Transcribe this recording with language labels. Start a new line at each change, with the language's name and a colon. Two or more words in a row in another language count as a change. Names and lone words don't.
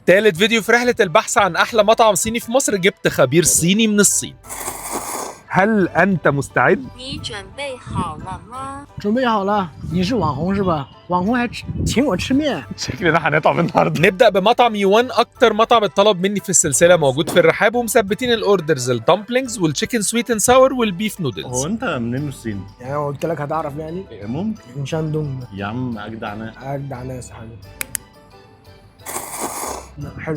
Arabic: تالت فيديو في رحلة البحث عن أحلى مطعم صيني في مصر، جبت خبير صيني من الصين. هل أنت مستعد؟
Chinese: 你准备好了吗？准备好了，你是网红是吧？网红还请我吃面。
Arabic: شكلنا هنطعم النهارده. نبدأ بمطعم يوان، أكتر مطعم اتطلب مني في السلسلة، موجود في الرحاب، ومثبتين الأوردرز الدمبلينجز والتشيكن
English: sweet and sour
Arabic: والبيف هو نودلز. انت منين الصين؟ يعني انا قلت لك هتعرف يعني ممكن من شاندونج. يا عم اجدع ناس. اجدع ناس يا حبيبي. لا حلو.